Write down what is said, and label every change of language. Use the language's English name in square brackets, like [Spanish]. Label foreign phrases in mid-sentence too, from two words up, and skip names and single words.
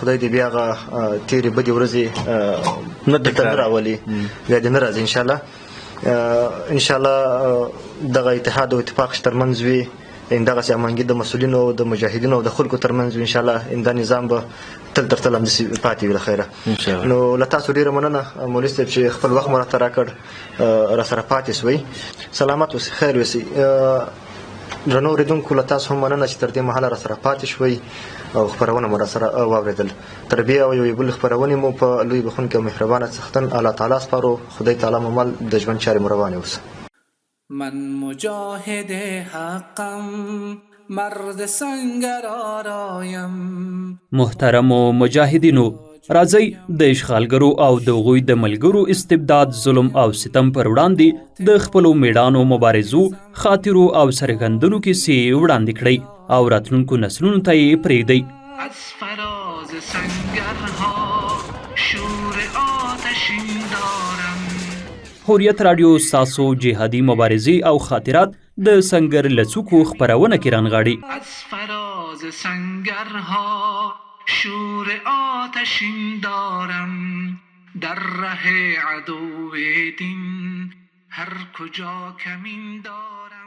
[Pashto] خدای دې بیا هغه تیرې بدې ورځې نه دلته نه راولي بیا دې نه راځي [Arabic] ان شاء الله ان شاء الله [Pashto] دغه اتحاد او اتفاق ترمنځ وي دغسې امانګي د مسؤلینو او د مجاهدینو او د خلکو ترمنځ [Arabic] ان شاء الله [Pashto] دا نظام به تل تر تل همداسې پاتې وي له خیره نو له تاسو ډېره مننه مولوي صاحب چې خپل وخت مو راته راکړ راسره پاتې سوئ سلامت اوسئ خیر اوسئ درنو اورېدونکو له تاسو هم مننه چې تر دې مهاله راسره پاتې شوئ او خپرونه مو راسره واورېدل تر بیا او یوې بلې خپرونې مو په لوی بخونکي او مهربانه څښتن الله تعالی سپارو خدای تعالی مو مل د ژوند چارې مو روانې اوسه [Persian] من مجاهد حقم مرد سنگر آرایم [Pashto] محترم و مجاهدینو راځئ د اشغالګرو او د هغوی د ملګرو استبداد ظلم او ستم پر وړاندې د خپلو میړانو مبارزو خاطرو او سرګندنو کیسې وړاندې کړئ او راتلونکو نسلونو ته یې پرېږدئ [Persian] از فراز سنگرها شور آتشین دارم [Pashto] حریت رادیو ستاسو جهادي مبارزې او خاطرات د سنگر لڅوکو خپرونه کې رانغاړي [Persian] از فراز سنگرها شور آتشین دارم در ره عدو دین هر کجا کمین دارم